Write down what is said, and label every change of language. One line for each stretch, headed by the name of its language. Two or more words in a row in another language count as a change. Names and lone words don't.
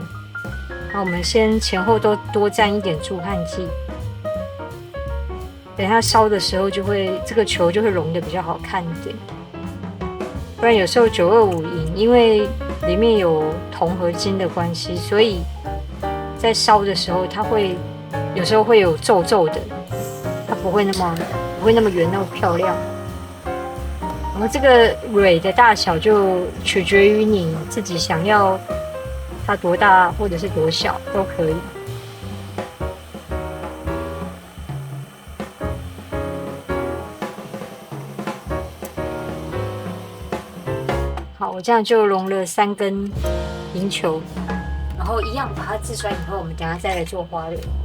Chinese: 那我們先前後都多沾一點助焊劑，等它燒的時候就會這個球就會溶的比較好看一點。不然有時候925銀因為裡面有銅合金的關係，所以在燒的時候它會有時候會有皺皺的，它不會那麼不會那麼圓那麼漂亮。然後這個蕊的大小就取決於你自己想要它多大或者是多小都可以。好，我這樣就融了3根銀球，然後一樣把它自栓以後，我們等一下再來做花蕊。